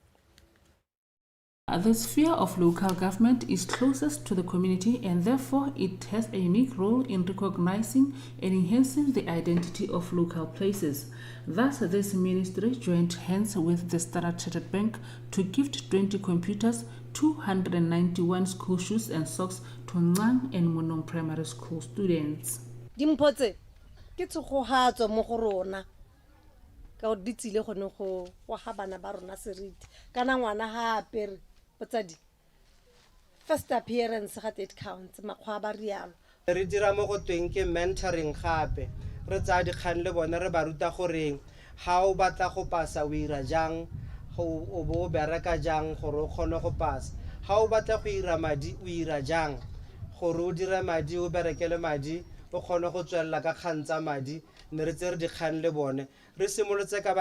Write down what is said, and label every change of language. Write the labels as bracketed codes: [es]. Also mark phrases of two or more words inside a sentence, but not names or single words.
[en] The sphere of local government is closest to the community and therefore it has a unique role in recognizing and enhancing the identity of local places. Thus, this ministry joined hands with the Standard Chartered Bank to gift 20 computers, 291 school shoes and socks to Ngang and Munong primary school students. [tn] Dimpotse ke tsogohatso mo go rona ka o ditsile gone go ga bana ba rona seriti kana ngwana ha apere botsadi [en] first appearance [tn] ga [en] it counts [tn] makgwa ba rialo re dira mo go tweng ke mentoring gape re tsa di kgang le bona re ba ruta gore ha o batla go pasa o ira jang go o bo bereka jang gore o kgone go pasa ha o batla go ira madi o ira jang gore o dira madi o berekele madi o kgone go tswella ka khantsa madi ne re tsere di kgang le bone re simolotse ka ba